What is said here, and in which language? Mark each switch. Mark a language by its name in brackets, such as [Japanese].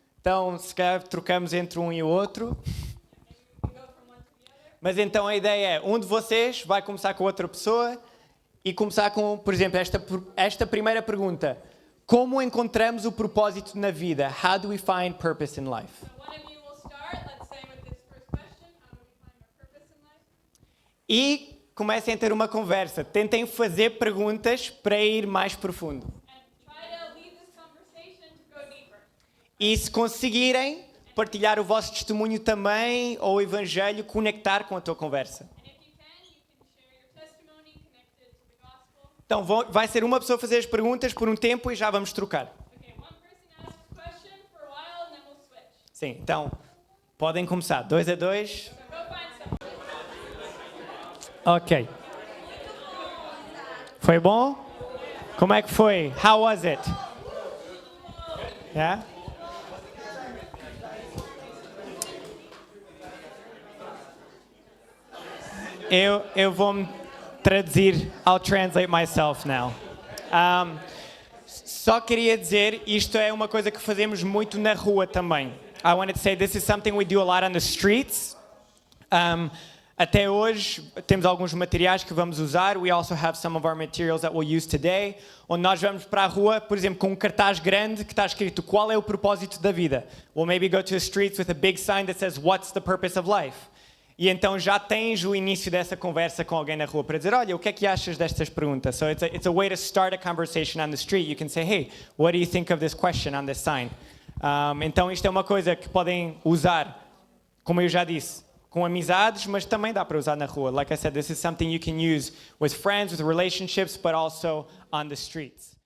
[Portuguese] Então, se calhar trocamos entre um e o outro. [English] Maybe we can go from one to the other. [Portuguese] Mas então a ideia é, um de vocês vai começar com outra pessoa e começar com, por exemplo, esta primeira pergunta. Como encontramos o propósito na vida? [English] How do we find purpose in life? So one of you will start, let's say, with this first question. How do we find our purpose in life? [Portuguese] E comecem a ter uma conversa. Tentem fazer perguntas para ir mais profundo. [English] And try to lead this conversation to go deeper. [Portuguese] E se conseguirem, partilhar o vosso testemunho também, ou o evangelho, conectar com a tua conversa. [English] And if you can share your testimony connected to the gospel. [Portuguese] Então vai ser uma pessoa fazer as perguntas por um tempo e já vamos trocar. [English] Okay, one person asks a question for a while and then we'll switch. [Portuguese] Sim, então podem começar. 2 a 2. [English] So go find someone. Ok. [Portuguese] Foi bom? Como é que foi? [English] How was it? Yeah? [Portuguese] Eu vou traduzir. [English] I'll translate myself now. [Portuguese] Só queria dizer, isto é uma coisa que fazemos muito na rua também. [English] I wanted to say this is something we do a lot on the streets. [Portuguese] Até hoje temos alguns materiais que vamos usar. [English] We also have some of our materials that we'll use today. [Portuguese] Onde nós vamos para a rua, por exemplo, com um cartaz grande que está escrito qual é o propósito da vida. [English] We'll maybe go to the streets with a big sign that says what's the purpose of life. [Portuguese] E então já tens o início dessa conversa com alguém na rua para dizer, olha, o que é que achas destas perguntas? [English] So it's a way to start a conversation on the street. You can say, hey, what do you think of this question on this sign? [Portuguese] Então isto é uma coisa que podem usar, como eu já disse, com amizades, mas também dá para usar na rua. [English] Like I said, this is something you can use with friends, with relationships, but also on the streets.